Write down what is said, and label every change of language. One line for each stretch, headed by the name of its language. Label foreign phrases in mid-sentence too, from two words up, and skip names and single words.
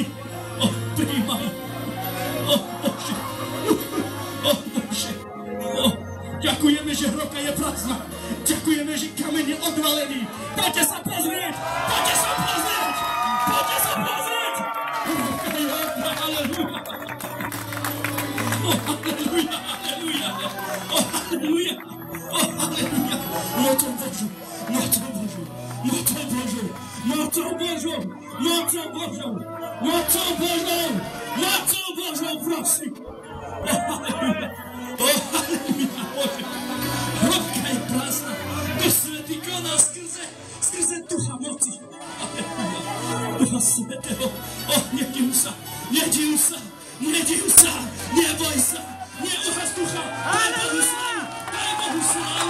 Slovak: O, príjmaj. O, Bože. O, Bože. O, ďakujeme, že hroka je prázdna. Ďakujeme, že kameň je odvalený. Poďte sa pozrieť. Poďte sa pozrieť. Poďte sa pozrieť. Hroka je odvalená. Halleluja. O, halleluja. Halleluja. O, halleluja. O, halleluja.
Polish: Mocą Bożą. Mocą Bożą. Mocą Bożą. Mocą Bożą. Mocą Bożą. Mocą Bożą. Mocą Bożą, proszę.
Slovak: O, halleluja. O, halleluja, Boże. Hroka je prázdna. Duch Svätý koná skrze Ducha moci. Halleluja. Ducha Svätého. O, nediv sa. Nediv sa. Nediv sa. Neboj sa. Neuhas Ducha. Daj Bohu slávu. Daj Bohu slávu.